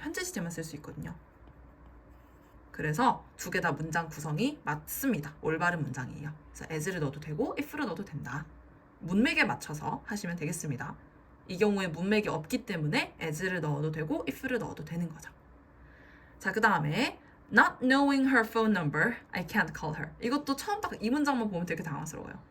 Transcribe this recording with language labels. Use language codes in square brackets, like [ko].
[ko] 현재 시제만 쓸 수 있거든요. 그래서 두 개 다 문장 구성이 맞습니다. 올바른 문장이에요. 그래서 as를 넣어도 되고 if를 넣어도 된다. 문맥에 맞춰서 하시면 되겠습니다. 이 경우에 문맥이 없기 때문에 as를 넣어도 되고 if를 넣어도 되는 거죠. 자, 그 다음에 [en] not knowing her phone number, I can't call her. [ko] 이것도 처음 딱 이 문장만 보면 되게 당황스러워요.